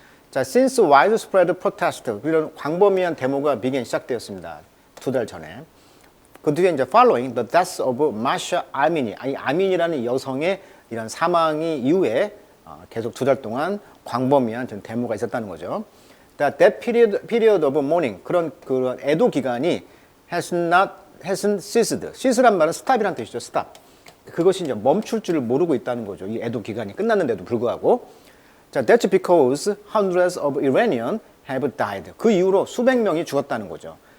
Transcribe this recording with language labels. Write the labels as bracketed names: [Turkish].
[Korean] 자, [English] since widespread protest, [Korean] 이런 광범위한 데모가 시작되었습니다. 2달 전에. 그 뒤에 이제 [English] following the death of Masha Amini, [Korean] 이 아민이라는 여성의 이런 사망이 이후에 계속 2달 동안 광범위한 데모가 있었다는 거죠. [English] That period of mourning, [Korean] 그런 애도 기간이 [English] hasn't ceased. [Korean] cease란 말은 stop이란 뜻이죠. [English] stop. [Korean] 그것이 이제 멈출 줄을 모르고 있다는 거죠. 이 애도 기간이 끝났는데도 불구하고. [English] 자, that's because hundreds of Iranians have died. [Korean] 그 이후로 수백 명이 죽었다는 거죠.